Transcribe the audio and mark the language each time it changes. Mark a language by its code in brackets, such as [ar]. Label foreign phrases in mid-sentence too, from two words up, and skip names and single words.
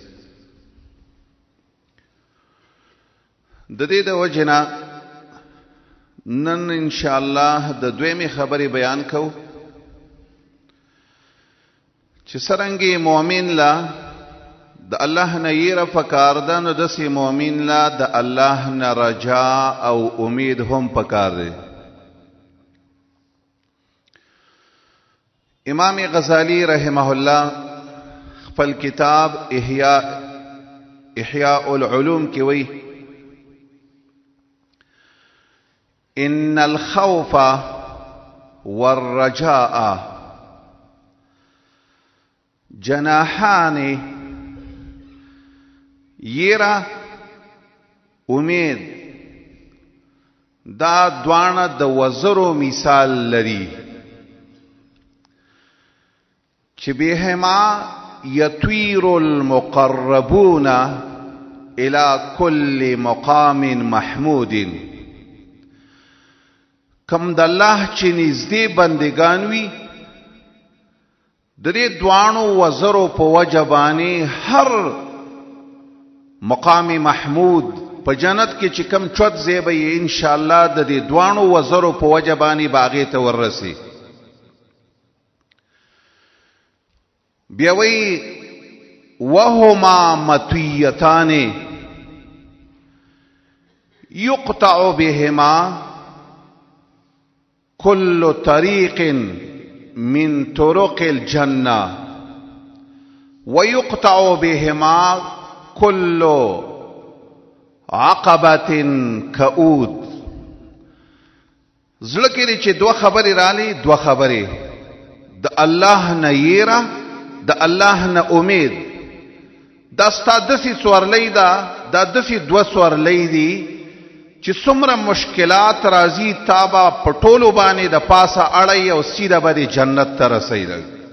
[ps] د دې د وجې نه نن انشاءالله د دویمې خبرې بیان کوو چې څرنګه مؤمن لا د الله نه یېره پکار ده نو داسې مؤمن لا د الله نه رجا او امید هم پکار دی. امام غزالی [ar] رحمه الله [ps] خپل کتاب احیاء العلوم کې وایي [ar] ان الخوف والرجاء جناحان [ps] یرا امید دا دوانه د وزرو مثال لري چې [ar] بهما يطير المقربون الى كل مقام محمود. [ps] کم د الله چې نږدې بندگان وي د دې دوانو وزرو په وجه باندې هر [ar] مقام محمود [ps] په جنت کې چې کم چوت ځای به یې انشاءالله د دې دوانو وزرو په وجه باندې باغې ته وررسي. بیا وایي [ar] وهما مطویتان یقطع بهما كل طريق من طرق الجنة ويقطع بهما كل عقبة كؤود. [ps] زړه کې چې دوه خبرې رالي دوه خبرې د الله نه یېره د الله نه امید دا ستا داسې سورلی ده دا داسې دوه سورلی دي چې څومره مشکلات راځي تابا پټولو باندې د پاسه اړی او سیده به د جنت ته رسېږي.